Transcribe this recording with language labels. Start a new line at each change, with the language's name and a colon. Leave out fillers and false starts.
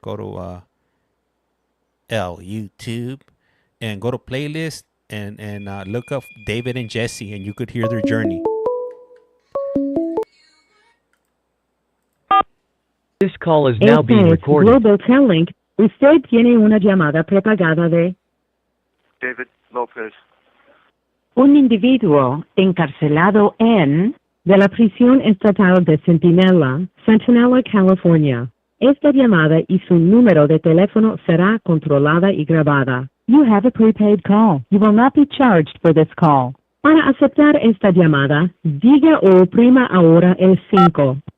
English: Go to YouTube and go to playlist. And look up David and Jasse, and you could hear their journey. This call is now being recorded. Global Telling.
Spanish: Usted tiene una llamada prepagada de David Lopez. Un individuo encarcelado de la prisión estatal de Centinela, Centinela, California. Esta llamada y su número de teléfono será controlada y grabada.
English: You have a prepaid call. You will not be charged for this call.
Spanish: Para aceptar esta llamada, diga o oprima ahora el 5.